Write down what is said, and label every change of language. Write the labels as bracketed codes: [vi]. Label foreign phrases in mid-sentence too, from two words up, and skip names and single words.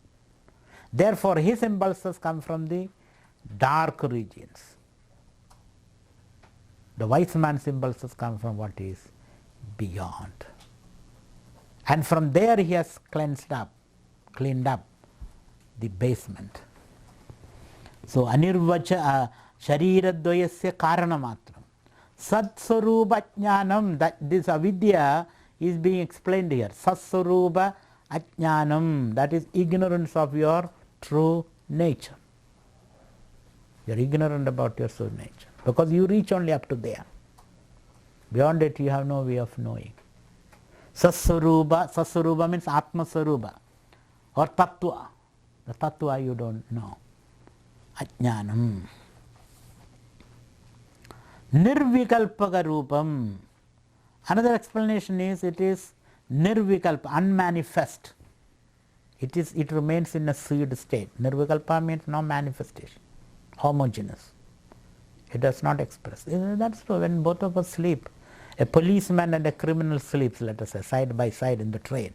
[en] Therefore his impulses come from the dark regions. The wise man's impulses come from what is beyond. And from there he has cleaned up the basement. [sa] So anirvacha shariradvayasya karanamatram. Satsvarupa jnanam, [en] that this avidya is being explained here. [sa] Satsvarupa ajnanam, [en] that is ignorance of your true nature. You are ignorant about your soul nature because you reach only up to there. Beyond it you have no way of knowing. Saswarupa means [sa] Atma Swarupa [en] or Tattva. The Tattva you don't know. [sa] Ajnanam. Nirvikalpaka Rupam. [en] Another explanation is it is Nirvikalpa, unmanifest. It remains in a seed state. Nirvikalpa means no manifestation, homogeneous. It does not express. That's true. When both of us sleep, a policeman and a criminal sleeps, let us say, side by side in the train.